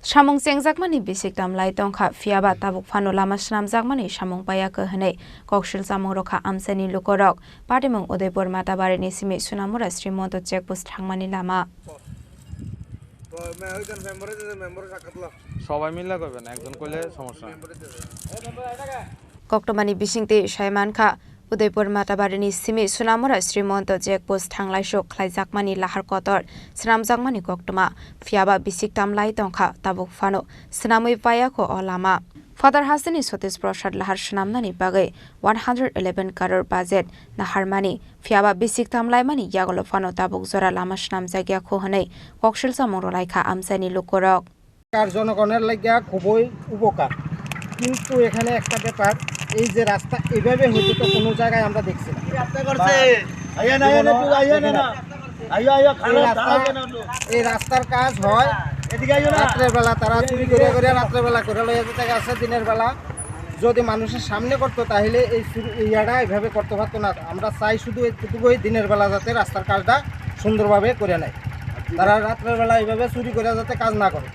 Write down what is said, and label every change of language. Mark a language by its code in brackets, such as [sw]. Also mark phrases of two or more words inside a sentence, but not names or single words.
[trp] Samung Sengjakmani bisik tamlai tongkha fiaba tabuk phano lama snamjakmani samung paya kahane kokshil samung rokha amsani lukorok Patimong Udaipur Matabari ni simi Sunamura Srimonto checkpost thangmani lama [bn] সবাই মিলে করবেন একজন কইলে সমস্যা [trp] Koktomani bisingte Shaiman Kha Udaipur Matabari ni simi Sunamura Srimonto checkpost thanglai shok khlaijakmani lahar kotor snamjakmani koktoma fiaba bisik tamlai tongkha tabuk phano snamui paya ko olama Father Hasani Sotis Prashad lahar shnamnani bagai 111 crore budget naharmani fiaba bisik tamlai mani yagolo phano tabuk zora lama shnamjagya khohanai kokshil samong rolaikha amsani lukorok [bn] কার জনগণের লাগিয়া খুবই উপকার কিন্তু এখানে একটা ব্যাপার এই যে রাস্তা এভাবে হইতো তো কোনো জায়গায় আমরা দেখছি না এই রাস্তার কাজ হয় রাত্রের বেলা তারা চুরি করে করে রাত্রের বেলা করে লইয়া যেতে গেছে দিনের বেলা যদি মানুষের সামনে করতো তাহলে এই ইয়াটা এভাবে করতে পারতো না আমরা চাই শুধু এইটুকুই দিনের বেলা যাতে রাস্তার কাজটা সুন্দরভাবে করে নেয় তারা রাত্রের বেলা এইভাবে চুরি করে যাতে কাজ না করে